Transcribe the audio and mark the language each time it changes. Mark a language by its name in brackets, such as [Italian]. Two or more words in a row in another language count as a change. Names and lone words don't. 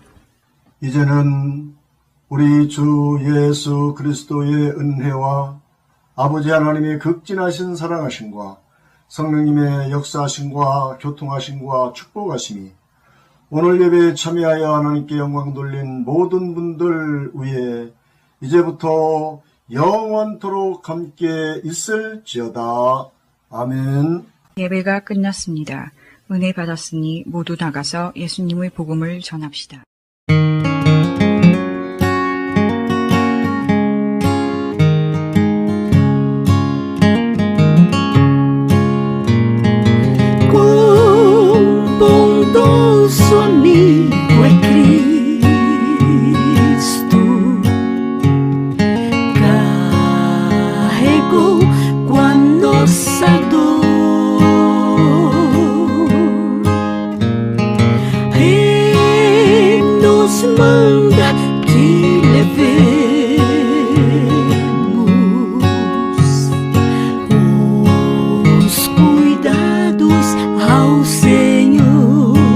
[Korean] 이제는 우리 주 예수 그리스도의 은혜와 아버지 하나님의 극진하신 사랑하심과 성령님의 역사하심과 교통하심과 축복하심이 오늘 예배에 참여하여 하나님께 영광 돌린 모든 분들 위에 이제부터 영원토록 함께 있을지어다. 아멘. 예배가 끝났습니다. 은혜 받았으니 모두 나가서 예수님의 복음을 전합시다. [Portuguese] Quão bondoso amigo é Cristo, carregou com a nossa dor, e nos manda que levemos os cuidados ao Senhor.